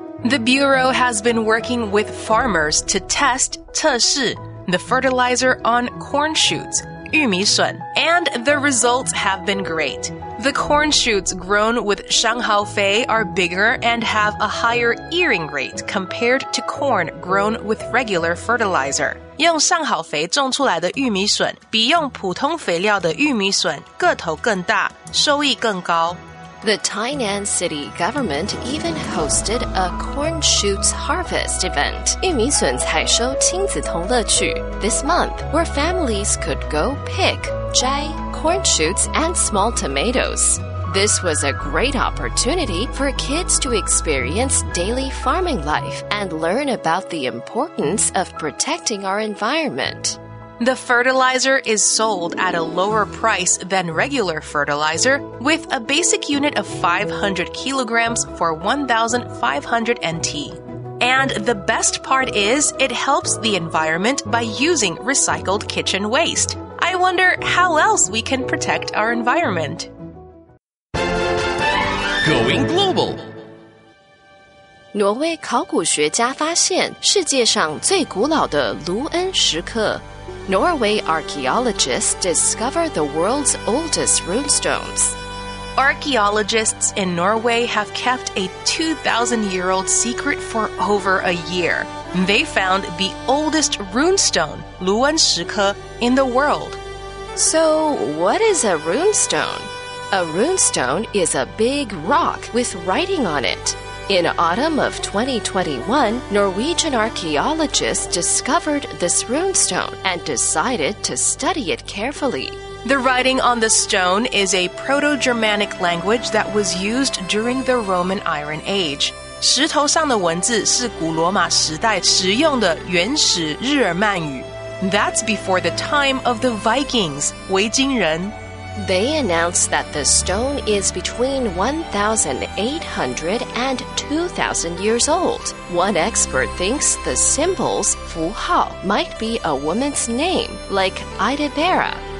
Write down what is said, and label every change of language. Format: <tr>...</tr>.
<en>The Bureau has been working with farmers to test 测试, the fertilizer on corn shoots, 玉米笋, and the results have been great. The corn shoots grown with 上好肥 are bigger and have a higher earing rate compared to corn grown with regular fertilizer.</en> <zh>用上好肥种出来的玉米笋比用普通肥料的玉米笋个头更大，收益更高。</zh> <en>The Tainan city government even hosted a corn shoots harvest event,</en> <zh>玉米笋采收亲子同乐趣</zh> <en>this month, where families could go pick, 摘 corn shoots and small tomatoes. This was a great opportunity for kids to experience daily farming life and learn about the importance of protecting our environment. The fertilizer is sold at a lower price than regular fertilizer, with a basic unit of 500 kilograms for 1,500 NT. And the best part is it helps the environment by using recycled kitchen waste. I wonder how else we can protect our environment. Going global.</en> <zh>挪威考古学家发现世界上最古老的卢恩石刻。</zh> <en>Norway archaeologists discover the world's oldest runestones. Archaeologists in Norway have kept a 2,000-year-old secret for over a year. They found the oldest runestone, 卢恩石刻, in the world. So, what is a runestone? A runestone is a big rock with writing on it. In autumn of 2021, Norwegian archaeologists discovered this runestone and decided to study it carefully. The writing on the stone is a Proto-Germanic language that was used during the Roman Iron Age.</en> <zh>石头上的文字是古罗马时代使用的原始日耳曼语.</zh> <en>That's before the time of the Vikings, 维京人. They announced that the stone is between 1,800 and 2,000 years old. One expert thinks the symbols, 符号, might be a woman's name, like Idabera.</en>